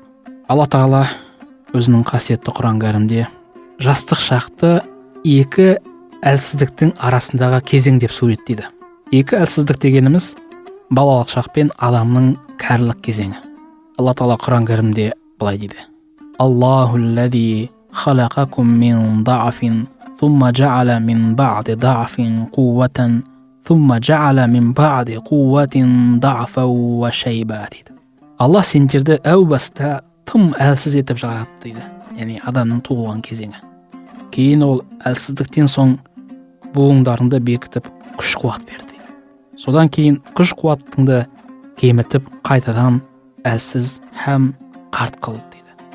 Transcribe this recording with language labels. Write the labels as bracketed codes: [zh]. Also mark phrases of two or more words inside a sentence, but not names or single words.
[kk] Алла Тағала өзінің қасиетті Құран кәрімде жастық шақты екі әлсіздіктің арасындағы кезең деп суреттейді. Екі әлсіздік дегеніміз балалық шақ пен адамның кәрілік кезеңі. Алла Тағала Құран кәрімде былай дейді: [ar] الله الذي خلقكم من ضعف ثم جعل من بعد ضعف قوة ثم جعل من بعد قوة ضعفا وشيبة дейді. [kk] Алла сендерді әу баста тым әлсіз етіп жаратты дейді. Яғни адамның туылған кезеңі. Кейін ол әлсіздіктен соң буындарыңды бекітіп күш қуат берді дейді. Содан кейін күш қуатыңды кемітіп қайтадан әлсіз һәм қарт қылды дейді.